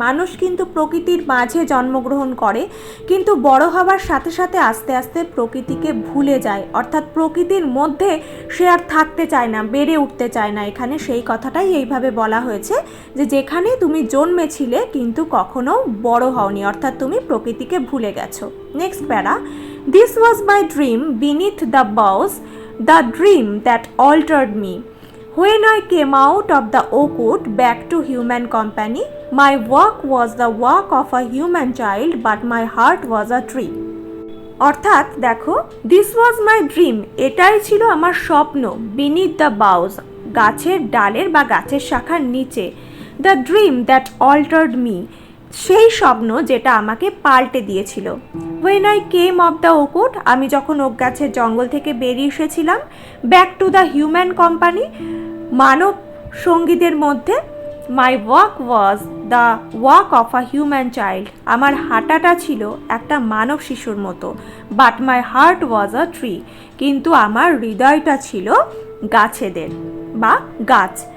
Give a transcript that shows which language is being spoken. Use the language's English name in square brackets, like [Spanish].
[Bangla] মানুষ কিন্তু প্রকৃতির মাঝে জন্মগ্রহণ করে, কিন্তু বড় হওয়ার সাথে সাথে আস্তে আস্তে প্রকৃতিকে ভুলে যায়, অর্থাৎ প্রকৃতির মধ্যে সে আর থাকতে চায় না, বেড়ে উঠতে চায় না। এখানে সেই কথাটাই এইভাবে বলা হয়েছে যে যেখানে তুমি জন্মেছিলে কিন্তু কখনো বড় হওনি, অর্থাৎ তুমি প্রকৃতিকে ভুলে গেছো। [English] Next para, this was my dream beneath the boughs, the dream that altered me. When I came out of the oak wood back to human company, my walk was the walk of a human child, but my heart was a tree. [Bangla] অর্থাৎ দেখো, [English] this was my dream, [Bangla] এটাই ছিল আমার স্বপ্ন, [English] beneath the boughs, [Bangla] গাছের ডালের বা গাছের শাখার নিচে, [English] the dream that altered me, [Bangla] সেই স্বপ্ন যেটা আমাকে পাল্টে দিয়েছিল। [English] When I came of the oak wood, [Bangla] আমি যখন ওক গাছের জঙ্গল থেকে বেরিয়ে এসেছিলাম, [English] back to the human company, [Bangla] মানব সঙ্গীদের মধ্যে, [English] my walk was the walk of a human child, [Bangla] আমার হাঁটাটা ছিল একটা মানব শিশুর মতো, [English] but my heart was a tree, [Bangla] কিন্তু আমার হৃদয়টা ছিল গাছেদের বা গাছ।